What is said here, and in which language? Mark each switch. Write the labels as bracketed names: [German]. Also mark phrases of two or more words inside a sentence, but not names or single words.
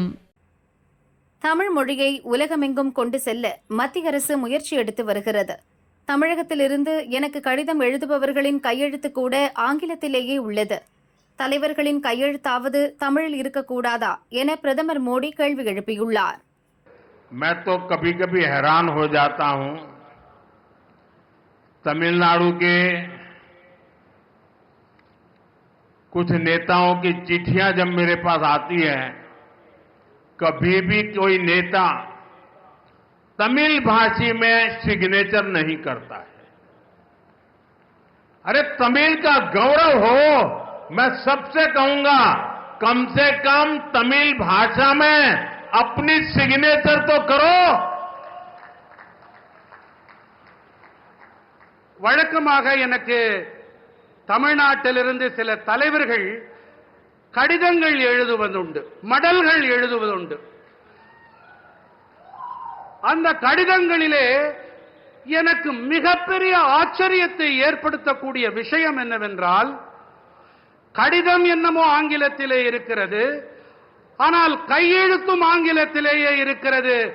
[Tamil] தமிழ் மொழியை உலகமெங்கும் கொண்டு செல்ல மத்திய அரசு முயற்சி எடுத்து வருகிறது. தமிழகத்திலிருந்து எனக்கு கடிதம் எழுதுபவர்களின் கையெழுத்து கூட ஆங்கிலத்திலேயே உள்ளது. தலைவர்களின் கையெழுத்தாவது தமிழில் இருக்கக்கூடாதா என பிரதமர் மோடி கேள்வி எழுப்பியுள்ளார். [Hindi] मैं तो कभी-कभी हैरान हो जाता हूं, तमिलनाडु के कुछ नेताओं की चिट्ठियां जब मेरे पास आती है, कभी भी कोई नेता तमिल भाषी में सिग्नेचर नहीं करता है. अरे तमिल का गौरव हो, मैं सबसे कहूंगा कम से कम तमिल भाषा में अपनी सिग्नेचर तो करो. [Tamil] வழக்கமாக எனக்கு தமிழ்நாட்டிலிருந்து சில தலைவர்கள் கடிதங்கள் எழுதுவதுண்டு, மடல்கள் எழுதுவதுண்டு. அந்த கடிதங்களிலே எனக்கு மிகப்பெரிய ஆச்சரியத்தை ஏற்படுத்தக்கூடிய விஷயம் என்னவென்றால், கடிதம் என்னமோ ஆங்கிலத்திலே இருக்கிறது, ஆனால் கையெழுத்தும் ஆங்கிலத்திலேயே இருக்கிறது.